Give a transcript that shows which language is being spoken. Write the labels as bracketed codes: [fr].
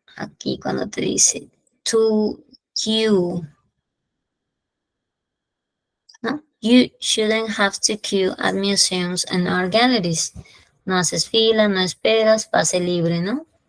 [es] Aquí cuando te dice to queue. ¿No? [en] You shouldn't have to queue at museums and art galleries. [es] No haces fila, no esperas, pase libre, ¿no?